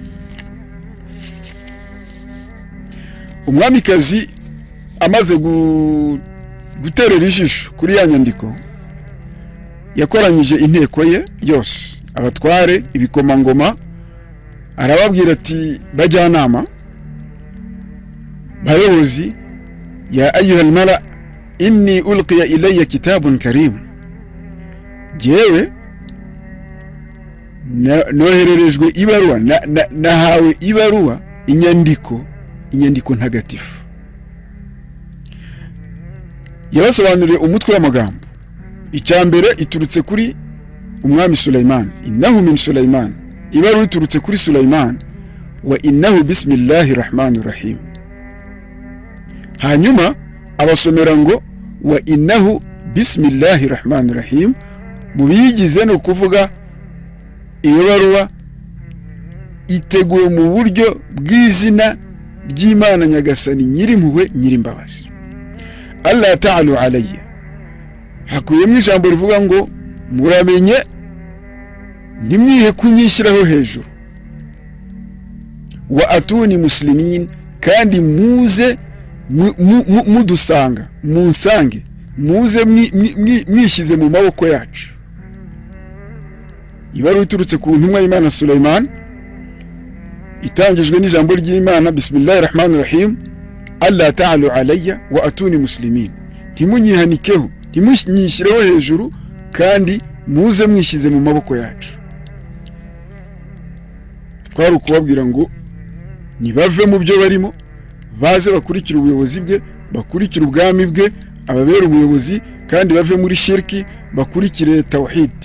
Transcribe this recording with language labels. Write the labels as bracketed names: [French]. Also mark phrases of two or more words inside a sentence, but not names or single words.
[Kinyarwanda] Umwamikazi amaze guterera ijisho kuri ya nyandiko, yakoranyije inteko ye yose, abatware, ibikomangoma, arababwira ati bajyanama, bayobozi, [Arabic] يا أيها الملأ إني ألقي إلي كتاب كريم. [Kinyarwanda] Jewe nohererejwe ibaruwa, nahawe ibaruwa, inyandiko ntagatifu. Yabasobanuriye umutwe w'amagambo. Icyambere iturutse kuri umwami Suleyman, [Arabic] إنه من سليمان. [Kinyarwanda] Ibaruwa iturutse kuri Suleyman, [Arabic] وإنه بسم الله الرحمن الرحيم. [Kinyarwanda] Hanyuma abasomera ngo [Arabic] وإنه بسم الله الرحمن الرحيم, [Kinyarwanda] mu biyigize no kuvuga iyo baruwa iteguwe mu buryo bw'izina ry'Imana Nyagasani Nyirimpuhwe Nyirimbabazi. [Arabic] ألا تعلوا علي, [Kinyarwanda] hakuyemo ijambo rivuga ngo muramenye nimwihe kunyishyiraho hejuru. [Arabic] وأتوني مسلمين, [Kinyarwanda] kandi muze mudusanga, munsange, muze mwishyize mu maboko yacu. Ibaruwa iturutse ku ntumwa y'Imana Suleyman, itangijwe n'ijambo ry'Imana [Arabic] بسم الله الرحمن الرحيم ألا تعلوا علي وأتوني مسلمين. [Kinyarwanda] Ntimunyihanikeho, ntimunyishyireho hejuru, kandi muze mwishyize mu maboko yacu. Twari kubabwira ngo nibave mu byo barimo, baze bakurikira ubuyobozi bwe, bakurikira ubwami bwe, ababera umuyobozi, kandi bave muri shirki, bakurikire tawhid.